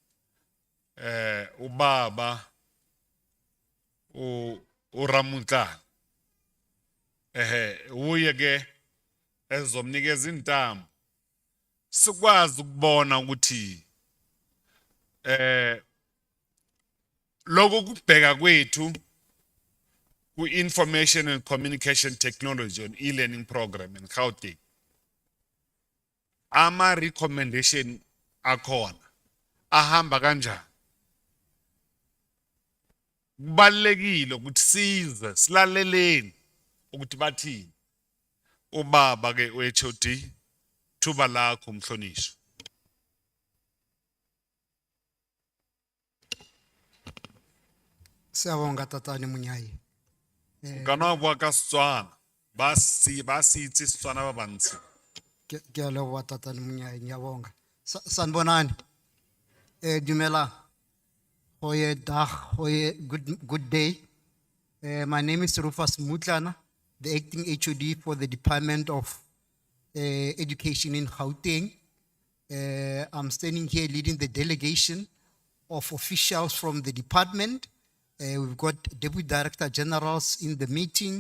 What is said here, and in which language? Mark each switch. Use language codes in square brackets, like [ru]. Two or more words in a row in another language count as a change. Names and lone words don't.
[zu] ubaba uRamuntla uye ke ezomnikeza intambo sikwazi ukubona ukuthi lokho kubheka kwethu ku- [en] information and communication technology on e-learning program in Gauteng [zu] ama recommendation akhona ahamba kanjani. Kubalekile ukuthi size silaleleni ukuthi bathini. Ubaba ke uHOD thuba lakho mhlonishwa. Siyabonga tatane Munyai. [tn] Kana bua ka Setswana ba itse Setswana ba bantsi. [st] Ke a leboha tatane Munyai, [zu] ngiyabonga. Sanibonani. [af] Dumela. Hoye dag, hoye [en] good day. My name is Rufus Mutlana, the acting HOD for the Department of Education in Gauteng. I'm standing here leading the delegation of officials from the department. We've got Deputy Director Generals in the meeting.